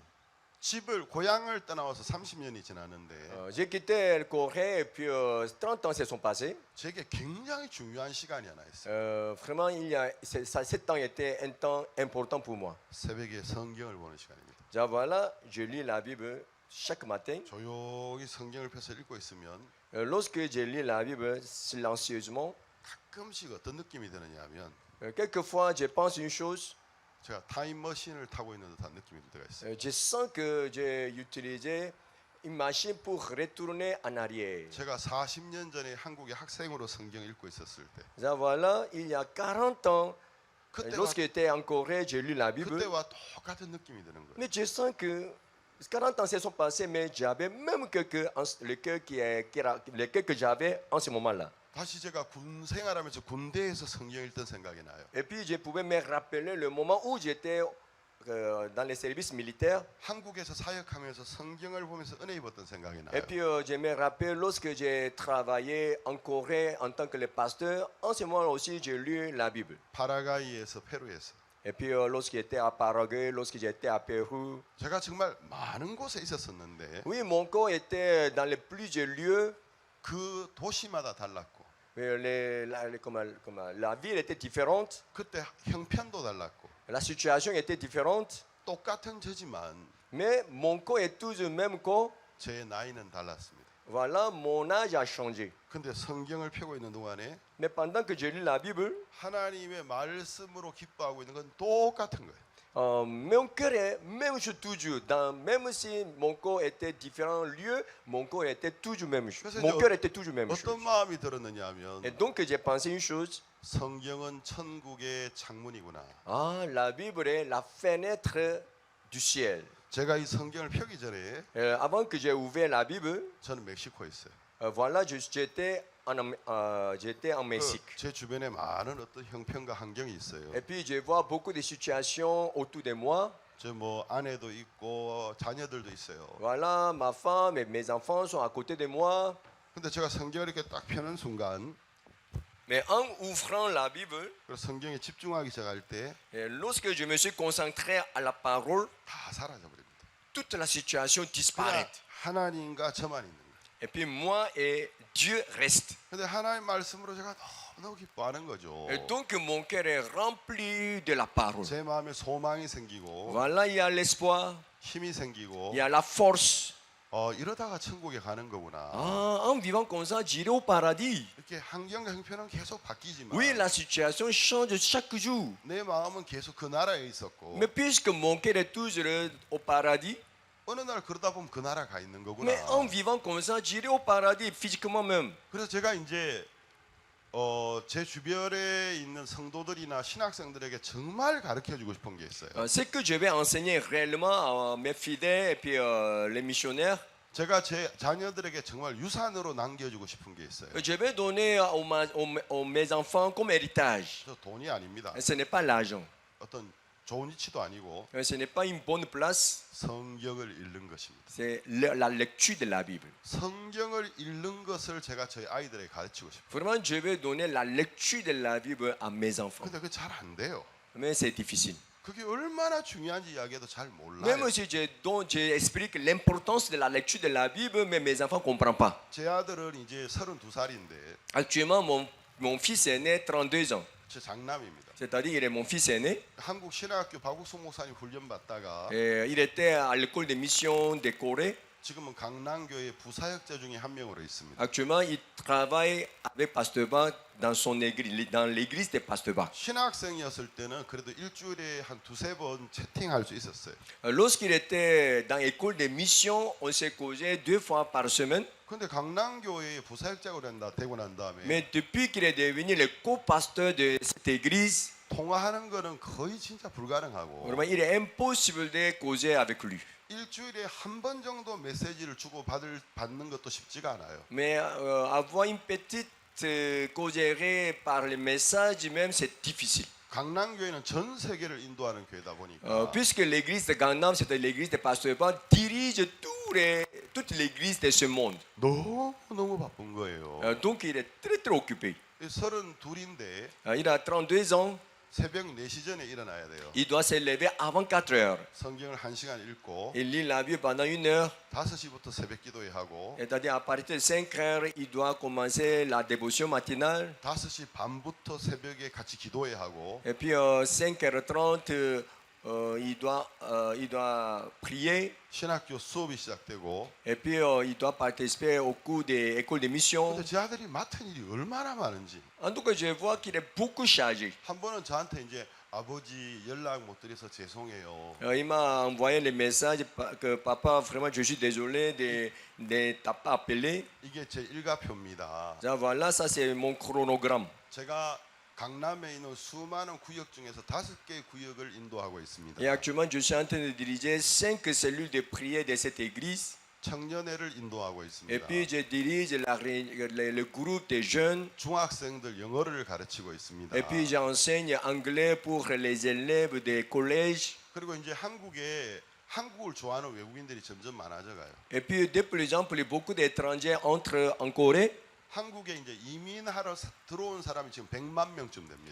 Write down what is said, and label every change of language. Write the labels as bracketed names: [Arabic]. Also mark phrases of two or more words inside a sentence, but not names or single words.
[Korean] 집을 고향을 떠나와서 30년이 지났는데 [French] J'ai quitté le Corée et puis 30 ans se sont passés. [Korean] 제게 굉장히 중요한 시간이 하나 있어요. [French] Vraiment, cet temps était un temps important pour moi. [Korean] 새벽에 성경을 보는 시간입니다. [French] Déjà, voilà, je lis la Bible chaque matin. [Korean] 조용히 성경을 펴서 읽고 있으면 [French] Lorsque je lis la Bible silencieusement, [Korean] 가끔씩 어떤 느낌이 드느냐 하면 [French] quelquefois je pense une chose, [Korean] 제가 타임머신을 타고 있는 듯한 느낌이 들 때가 있어요. [French] je sens que j'ai utilisé une machine pour retourner en arrière. [Korean] 제가 40년 전에 한국에 학생으로 성경 읽고 있었을 때 [French] Déjà, voilà, il y a 40 ans, [Korean] 그때와, [French] lorsque j'étais en Corée, j'ai lu la Bible. [Korean] 그때와 똑같은 느낌이 드는 거예요. [French] Mais je sens que 40 ans se sont passés, mais j'avais même le cœur que j'avais en ce moment-là. [Korean] 다시 제가 군 생활하면서 군대에서 성경 읽던 생각이 나요. [French] Et puis je pouvais me rappeler le moment où j'étais dans les services militaires. [Korean] 한국에서 사역하면서 성경을 보면서 은혜 입었던 생각이 나요. [French] Et puis je me rappelle lorsque j'ai travaillé en Corée en tant que le pasteur, en ce moment aussi j'ai lu la Bible. [Korean] 파라과이에서 페루에서 [French] Et puis lorsque j'étais à Paraguay, lorsque j'étais à Pérou, [Korean] 제가 정말 많은 곳에 있었었는데 [French] oui, mon corps était dans les plusieurs lieux. [Korean] 그 도시마다 달랐고 [French] La ville était différente, [Korean] 그때 형편도 달랐고 [French] la situation était différente, [Korean] 똑같은 저지만 [French] mais mon corps est toujours le même corps. [Korean] 제 나이는 달랐습니다. [French] Voilà, mon âge a changé. [Korean] 근데 성경을 펴고 있는 동안에 [French] Mais pendant que je lis la Bible, [Korean] 하나님의 말씀으로 기뻐하고 있는 건 똑같은 거예요. [French] mon cœur est même chose toujours. Même si mon corps était différent lieu, mon corps était toujours même chose. [Korean] 그래서 [French] Mon [Korean] 이제 [French] cœur était toujours même chose. [Korean] 어떤 마음이 들었느냐 하면 [French] Et donc j'ai pensé une chose. [Korean] 성경은 천국의 창문이구나. [French] Ah, la Bible est la fenêtre du ciel. [Korean] 제가 이 성경을 펴기 전에 [French] Avant que j'ai ouvert la Bible, [Korean] 저는 멕시코에 있어요. [French] voilà, j'étais en Mexique. [Korean] 제 주변에 많은 어떤 형편과 환경이 있어요. [French] Et puis je vois beaucoup de situations autour de moi. [Korean] 저 뭐 아내도 있고 자녀들도 있어요. [French] Voilà, ma femme et mes enfants sont à côté de moi. [Korean] 근데 제가 성경을 이렇게 딱 펴는 순간 [French] Mais en ouvrant la Bible, [Korean] 그리고 성경에 집중하기 시작할 때 [French] et lorsque je me suis concentré à la parole, [Korean] 다 사라져 버립니다. [French] toute la situation [Korean] 그냥 [French] disparaît. [Korean] 하나님과 저만 있는 거예요. [French] Et puis moi et Dieu restent. [Korean] 근데 하나님 말씀으로 제가 너무 기뻐하는 거죠. [French] Et donc mon cœur est rempli de la parole. [Korean] 제 마음에 소망이 생기고 [French] Voilà, il y a l'espoir, [Korean] 힘이 생기고 [French] il y a la force. [Korean] 이러다가 천국에 가는 거구나. [French] Ah, en vivant comme ça, j'irai au paradis. [Korean] 이렇게 환경과 형편은 계속 바뀌지만 [French] Oui, la situation change chaque jour. [Korean] 내 마음은 계속 그 나라에 있었고 [French] Mais puisque mon cœur est toujours au paradis, [Korean] 어느 날 그러다 보면 그 나라 가 있는 거구나. [French] mais en vivant comme ça, j'irai au paradis physiquement même. [Korean] 그래서 제가 이제 제 주변에 있는 성도들이나 신학생들에게 정말 가르쳐 주고 싶은 게 있어요. [French] Ce que je vais enseigner réellement à mes fidèles et puis les missionnaires, [Korean] 제가 제 자녀들에게 정말 유산으로 남겨주고 싶은 게 있어요. [French] je vais donner mes enfants comme héritage. [Korean] 저 돈이 아닙니다. [French] Ce n'est pas l'argent, [Korean] 어떤 좋은 위치도 아니고 [French] ce n'est pas une bonne place, [Korean] 성경을 읽는 것입니다. [French] c'est la lecture de la Bible. [Korean] 성경을 읽는 것을 제가 저희 아이들에게 가르치고 싶어요. [French] Vraiment, je vais donner la lecture de la Bible à mes enfants. [Korean] 근데 그게 잘 안 돼요. [French] Mais c'est difficile. [Korean] 그게 얼마나 중요한지 이야기해도 잘 몰라요. [French] Même si j'explique l'importance de la lecture de la Bible, mais mes enfants ne comprennent pas. [Korean] 제 아들은 이제 32살인데 [French] Actuellement, mon fils aîné, 32 ans. [Korean] 제 장남입니다. [French] C'est-à-dire, il est mon fils aîné. [Korean] 한국 신학교 박욱수 목사님 훈련 받다가 [French] Il était à l'école de mission de Corée. [Korean] 지금은 강남교회 부사역자 중에 한 명으로 있습니다. [French] Actuellement, il travaille avec Pasteur Bach dans son église, dans l'église de Pasteur Bach. [Korean] 신학생이었을 때는 그래도 일주일에 한 두세 번 채팅할 수 있었어요. [French] Lorsqu'il était dans l'école de mission, on s'est causé 2 fois par semaine. [Korean] 근데 강남교회에 부사역자가 되고 난 다음에 [French] Mais depuis qu'il est devenu le co-pasteur de cette église, [Korean] 통화하는 거는 거의 진짜 불가능하고 [French] vraiment, il est impossible de causer avec lui. [Korean] 일주일에 한 번 정도 메시지를 주고 받는 것도 쉽지가 않아요. [French] Mais avoir une petite causerie par le message même, c'est difficile. [Korean] 강남교회는 전 세계를 인도하는 교회다 보니까 [French] Puisque l'église de Gangnam, c'est l'église de Pasteur Bach, dirige toute l'église de ce monde. [Korean] 너무 바쁜 거예요. [French] Donc il est très très occupé. [Korean] 32인데 [French] Il a 32 ans, [Korean] 새벽 4시 전에 일어나야 돼요. [French] il doit se lever avant 4 heures. [Korean] 성경을 1시간 읽고 [French] Il lit la Bible pendant 1 heure. [Korean] 5시부터 새벽 기도회 하고 [French] C'est-à-dire à partir de 5 heures, il doit commencer la dévotion matinale. [Korean] 5시 반부터 새벽에 같이 기도회 하고 [French] Et puis 5h30, il doit prier. [Korean] 신학교 수업이 시작되고 [French] Et puis il doit participer au cours des écoles de mission. [Korean] 근데 제 아들이 맡은 일이 얼마나 많은지 [French] En tout cas, je vois qu'il est beaucoup chargé. [Korean] 한 번은 저한테 이제 아버지 연락 못 드려서 죄송해요. [French] Il m'a envoyé le message que papa, vraiment, je suis désolé de t'as pas appelé. [Korean] 이게 제 일가표입니다. [French] Ça, voilà, ça c'est mon chronogramme. [Korean] 제가 강남에 있는 수많은 구역 중에서 5개의 구역을 인도하고 있습니다. [French] Et actuellement, je suis en train de diriger 5 cellules de prière de cette église. [Korean] 청년회를 인도하고 [French] Et [Korean] 있습니다. [French] puis, je dirige le groupe des jeunes. [Korean] 중학생들 영어를 가르치고 있습니다. [French] Et puis, j'enseigne anglais pour les élèves des collèges. [Korean] 그리고 이제 한국에 한국을 좋아하는 외국인들이 점점 많아져가요. [French] Et puis, de plus en plus, beaucoup d'étrangers entrent en Corée. [Korean] 한국에 이제 이민하러 들어온 사람이 지금 100만 명쯤 됩니다.